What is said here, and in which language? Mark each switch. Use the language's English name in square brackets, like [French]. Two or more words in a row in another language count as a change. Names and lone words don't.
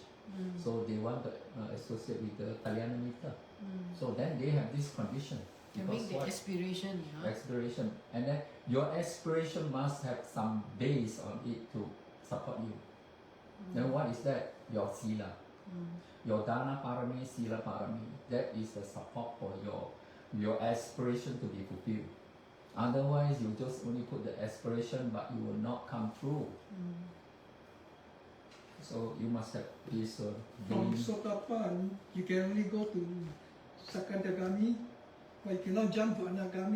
[English] So they want to associate with the Kalyanamita. So then they have this condition. Can Because make the what? aspiration, Aspiration. And then your aspiration must have some base on it to support you. Then what is that? Your sila. Your [Pali] dana parami, sila parami. [English] That is the support for your aspiration to be fulfilled. Otherwise, you just only put the aspiration, but you will not come through. So you must have this From being. Sotapan, you can only go to Sakadagami, but you cannot jump to Anagami.